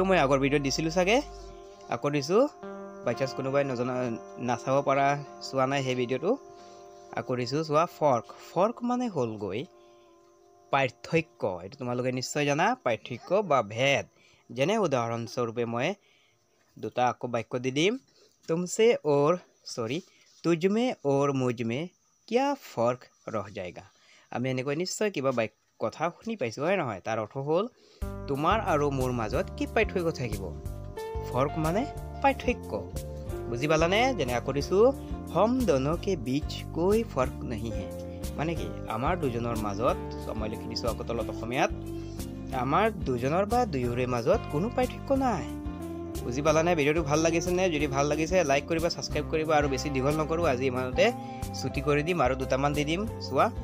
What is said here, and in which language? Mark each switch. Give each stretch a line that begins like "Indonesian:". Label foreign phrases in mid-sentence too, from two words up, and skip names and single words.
Assamese: মই আগৰ ভিডিঅ' দিছিলো চাগে আকৌ দিছো বাচ্চাস কোনোবাই নজনা নাচাব পৰা চোৱা নাই সেই ভিডিঅ'টো আকৌ দিছো চোৱা ফৰ্ক মানে হ'ল গৈ পাৰ্থক্য এটো তোমালোকে নিশ্চয় জানা পাৰ্থক্য বা ভেদ যেনে উদাহৰণ স্বৰূপে মই দুটা আকৌ বাক্য দি দিম
Hindi: तुमसे और सॉरी तुझ में और मुझ में क्या फर्क रह जाएगा
Assamese: আমি এনেকৈ নিশ্চয় কিবা কথা শুনি পাইছো হয় নহয় তাৰ অৰ্থ হ'ল তোমাৰ আৰু মোৰ মাজত কি পাৰ্থক্য থাকিব फर्क মানে পাৰ্থক্য বুজি পালানে যেনে আকৌ দিছো
Hindi: हम दोनों के बीच कोई फर्क नहीं है
Assamese: মানে কি আমাৰ দুজনৰ মাজত মই লিখি দিছো আকৌ তলত অসমীয়াত আমাৰ দুজনৰ বা দুয়োৰে মাজত কোনো পাৰ্থক্য নাই বুজি পালানে ভিডিঅ'টো ভাল লাগিছে নে যদি ভাল লাগিছে লাইক কৰিবা সাবস্ক্ৰাইব কৰিবা আৰু বেছি দীঘল নকৰো আজি ইমানতে ছুটি কৰি দিম আৰু দুটামান দি দিম চোৱা